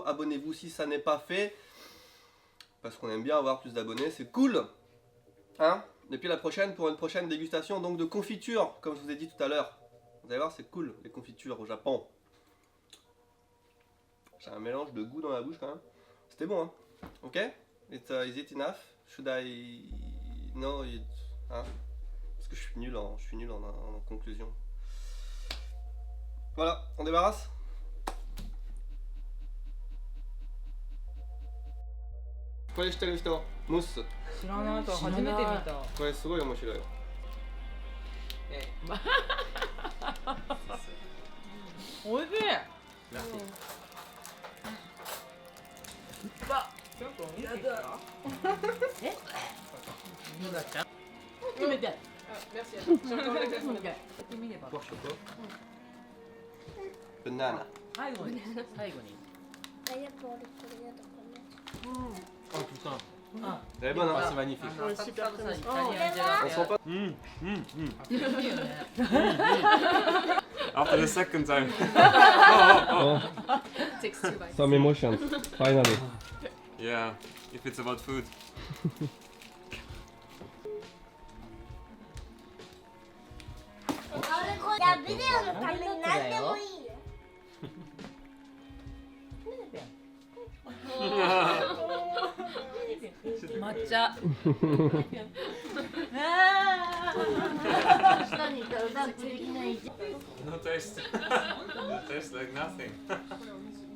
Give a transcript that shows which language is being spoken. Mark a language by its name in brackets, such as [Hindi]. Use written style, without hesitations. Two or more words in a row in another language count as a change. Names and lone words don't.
[French] Abonnez-vous si ça n'est pas fait. Parce qu'on aime bien avoir plus d'abonnés. C'est cool. Hein? Et puis la prochaine pour une prochaine dégustation donc de confiture, comme je vous ai dit tout à l'heure. Vous allez voir, c'est cool les confitures au Japon. J'ai un mélange de goût dans la bouche quand même. C'était bon, hein? [English] Ok? Is it enough? Should I... No, [French] hein? Parce que je suis nul en conclusion. Voilà, on débarrasse? [Japanese] これ知ってる人？ムス。知らないから初めて見た。これすごい面白いよ。おいしい。 [French] Merci. Ah, merci. Attends, j'ai encore la glace. Banana. [Japanese] 最後に最後に [French] Oh putain. Elle est bonne, Ah, hein. c'est magnifique. Ouais, super ça, crémeux. italien On sent pas. [English] After the second time. Takes two bites. Some emotions, finally. Yeah, if it's about food. [Japanese] じゃあビデオのために何でもいいよ。抹茶下にいたらダンスできないじゃん。 [English] No taste. It tastes like nothing.